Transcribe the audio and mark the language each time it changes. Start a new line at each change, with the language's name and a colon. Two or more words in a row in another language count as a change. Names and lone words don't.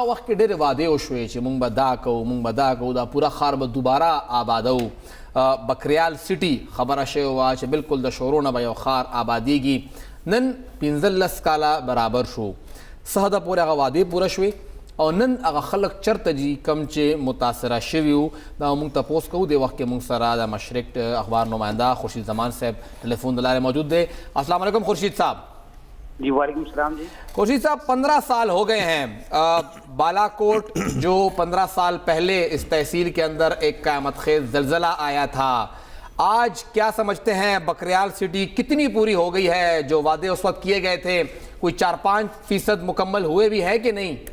Pashto: وخت کې ډېرې وعدې وشوې چې مونږ به دا کوو مونږ به دا کوو دا پوره ښار به دوباره آبادوو بکریال سټي خبره شوې وه چې بلکل د شورو نه به یو ښار آبادېږي نن 15 کاله برابر شو څه حده پورې هغه وعدې پوره شوې او نن هغه خلک چرته دي کم چې متاثره شوي وو دا موږ تپوس کوو دې وخت کې موږ سره د مشرق اخبار نمائنده خورشید زمان صاحب ټلیفون د لارې موجود دی
Arabic: السلام علیکم
Pashto: خورشید صاحب
Arabic: جی وعلیکم السلام جی
Urdu: خورشید صاحب 15 سال ہو گئے ہیں بالاکوٹ جو 15 سال پہلے اس تحصیل کے اندر ایک قیامت خیز زلزلہ آیا تھا آج کیا سمجھتے ہیں بکریال سٹی کتنی پوری ہو گئی ہے جو وعدے اس وقت کیے گئے تھے کوئی 4-5% مکمل ہوئے بھی ہے کہ نہیں